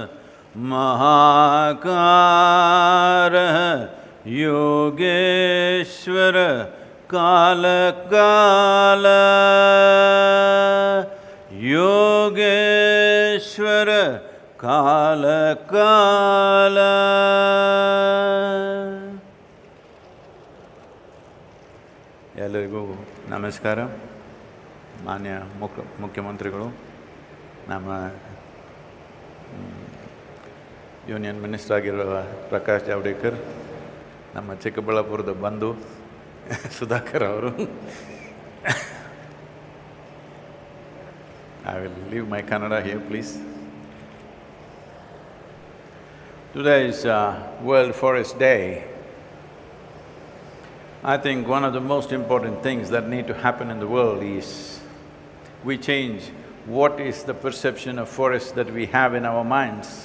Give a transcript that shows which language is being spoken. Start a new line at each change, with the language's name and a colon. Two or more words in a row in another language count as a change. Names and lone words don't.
Sanskrit: महाकारः योगेश्वर काल काल योगेश्वर काल काल
Kannada: ಎಲ್ಲರಿಗೂ ನಮಸ್ಕಾರ. ಮಾನ್ಯ ಮುಖ್ಯಮಂತ್ರಿಗಳು, ನಮ್ಮ
English: union minister
Kannada: ಆಗಿರುವ ಪ್ರಕಾಶ್ ಜಾವಡೇಕರ್, ನಮ್ಮ ಚಿಕ್ಕಬಳ್ಳಾಪುರದ ಬಂಧು ಸುಧಾಕರ್ ಅವರು.
English: I will leave my Kannada here, please. Today is World Forest Day. I think one of the most important things that need to happen in the world is we change what is the perception of forest that we have in our minds.